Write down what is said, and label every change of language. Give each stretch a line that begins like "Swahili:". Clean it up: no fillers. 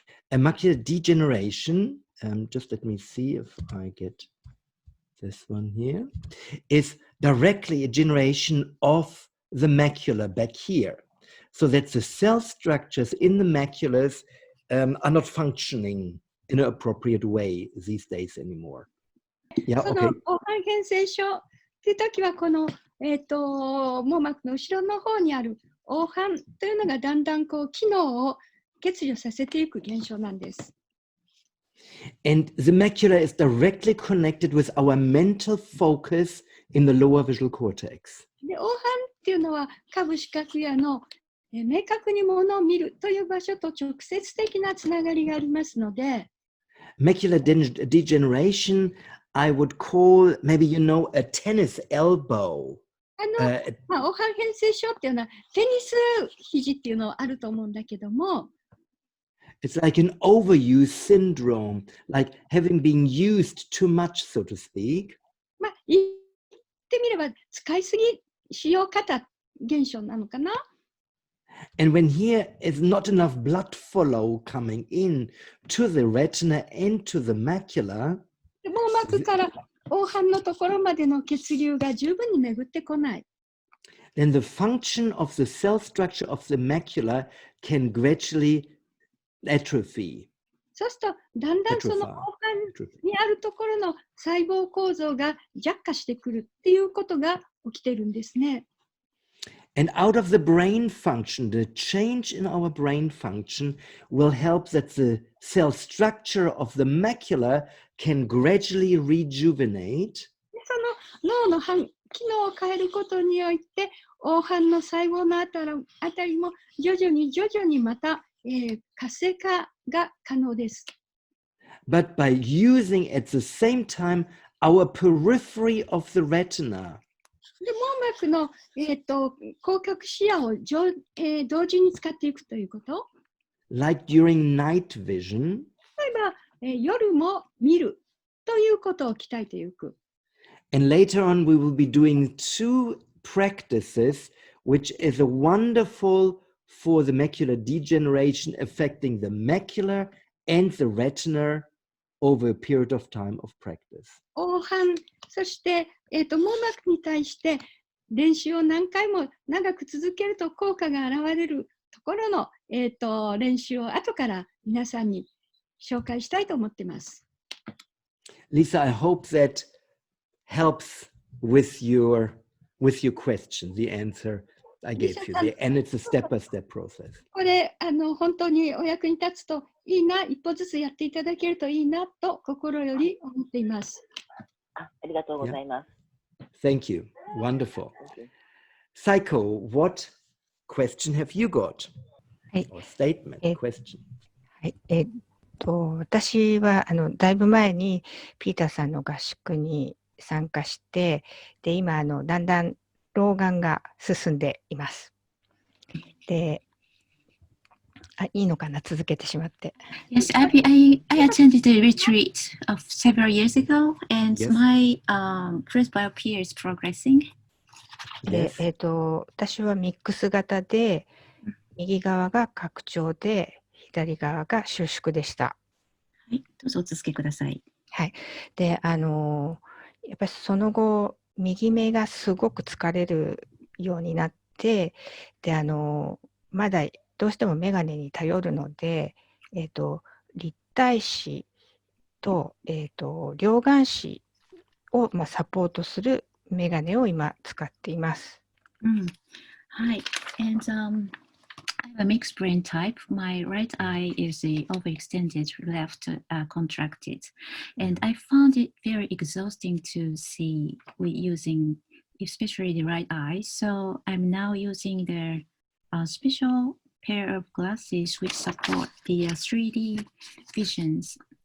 English: A macular degeneration, just let me see if I get this one here, is directly a generation of the macula back here. So that the cell structures in the maculas are not functioning in an appropriate way these days anymore. Yeah,
Japanese: その
English: okay.
Japanese: 黄斑変性症っていう時はこの、網膜の後ろの方にある黄斑というのがだんだん機能を欠如させていく現象なんです。
English: And the macula is directly connected with our mental focus in the lower visual cortex.
Japanese: で、黄斑っていうのは下部視覚野の明確にものを見るという場所と直接的なつながりがありますので、
English: Macular degeneration, I would call maybe, a tennis elbow.
Japanese: 黄斑変性症っていうのはテニス肘っていうのはあると思うんだけども、
English: It's like an overuse syndrome, like having been used too much, so to speak.
Japanese: 言ってみれば使いすぎ使用方現象なのかな。
English: And when here is not enough blood flow coming in to the retina and to the macula,
Japanese: 網膜から黄斑のところまでの血流が十分に巡ってこない。
English: then the function of the cell structure of the macula can gradually atrophy.
Japanese: そうするとだんだんその黄斑にあるところの細胞構造が弱化してくるっていうことが起きてるんですね。
English: And out of the brain function, the change in our brain function will help that the cell structure of the macula can gradually rejuvenate.
Japanese: その脳の機能を変えることによって黄斑の細胞のあたりも徐々にまた、活性化が可能です。
English: But by using at the same time our periphery of the retina.
Japanese: で網膜の、広角視野を同時に使っていくということ。
English: like during night vision.
Japanese: 例えば、夜も見るということを鍛えていく。
English: And later on, we will be doing 2 practices, which is a wonderful for the macular degeneration affecting the macula and the retina over a period of time of practice.
Japanese: 黄斑、そして、網膜に対して練習を何回も長く続けると効果が現れるところの、練習を後から皆さんに紹介したいと思っています。
English: Lisa, I hope that helps with your question, the answer I gave you. And it's a step-by-step process.
Japanese: これ本当にお役に立つといいな、一歩ずつやっていただけるといいなと心より思っています。ありがとうございます。
English: Thank you. Wonderful. Saiko, what question have you got?
Japanese: はい。
English: Or statement, question.
Japanese: はい。私はだいぶ前にピーターさんの合宿に参加して、で今だんだん老眼が進んでいます。で、いいのかな、続けてしまって。
English: Yes, I attended the retreat of several years ago, and Yes. my presbyopia is progressing.
Japanese: で、私はミックス型で、右側が拡張で、左側が収縮でした。はい、どうぞお続けください。はい。で、やっぱりその後、右目がすごく疲れるようになって、で、まだどうしてもメガネに頼るので、立体視と、両眼視を、サポートするメガネを今使っています。はい。
English: And I have a mixed brain type. My right eye is overextended, left contracted. And I found it very exhausting to see with using, especially the right eye. So I'm now using the special pair of glasses which support the 3D visions.